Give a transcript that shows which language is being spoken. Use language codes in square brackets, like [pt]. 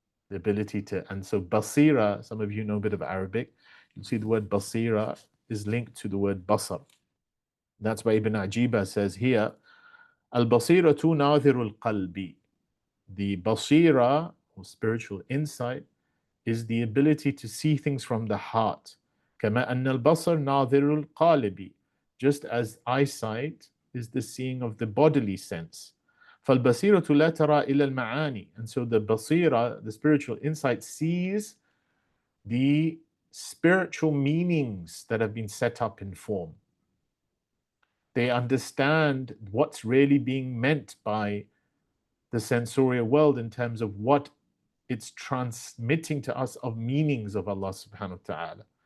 [en] The ability to, and so basira, some of you know a bit of Arabic, you'll see the word basira is linked to the word basar. That's why Ibn Ajiba says here, [ar] al-basiratu nadhiru al-qalbi. [en] The basira, or spiritual insight, is the ability to see things from the heart. [ar] كما أن البصر ناظر القالب. [en] Just as eyesight is the seeing of the bodily sense. [ar] فالبصيرة لا ترى إلى المعاني. [en] And so the basira, the spiritual insight, sees the spiritual meanings that have been set up in form. They understand what's really being meant by the sensorial world in terms of what it's transmitting to us of meanings of Allah subhanahu wa ta'ala.